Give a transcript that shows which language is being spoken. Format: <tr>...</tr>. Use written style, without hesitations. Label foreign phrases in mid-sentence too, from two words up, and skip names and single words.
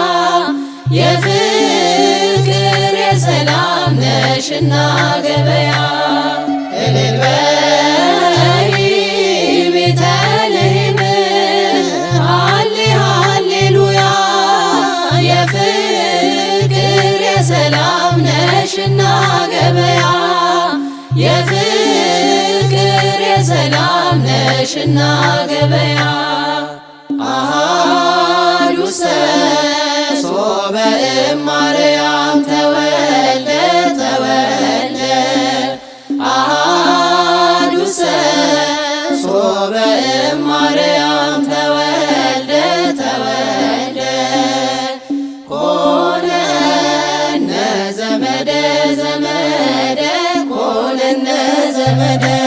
<am>የፍቅር የሰላም ነሽና ገበያ እልል በይ ቤተልሔም ሃሌ ሃሌሉያ የፍቅር የሰላም ነሽና ገበያ የፍቅር የሰላም ነሽና ገበያ</am> <gez>አሃዱ ሶበ እማርያም ተወልደ ተወልደ አሃዱ ሶበ እማርያም ተወልደ ተወልደ ኮነነ ዘመደ ዘመደ ኮነነ ዘመደ</gez>